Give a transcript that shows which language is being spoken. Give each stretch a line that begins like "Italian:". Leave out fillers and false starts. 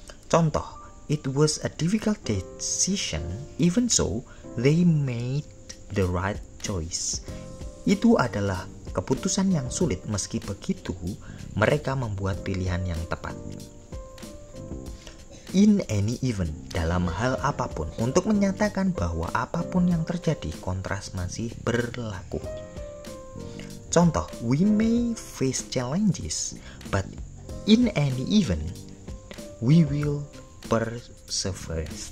English: Contoh, it was a difficult decision, even so, they made the right choice.
Indonesian: Itu adalah keputusan yang sulit, meski begitu, mereka membuat pilihan yang tepat. In any event, dalam hal apapun, untuk menyatakan bahwa apapun yang terjadi, kontras masih berlaku.
English: Contoh, we may face challenges, but in any event, we will persevere.